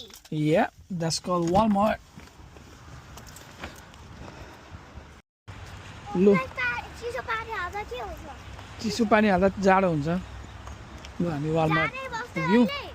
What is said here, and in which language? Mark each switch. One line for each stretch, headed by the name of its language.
English: Yeah, that's called Walmart. Lo. Like that.
Nepali: चिसो पानी हाल्दा के हुन्छ? चिसो पानी हाल्दा जाडो हुन्छ। ल हामी वालमार्ट पुग्यौँ।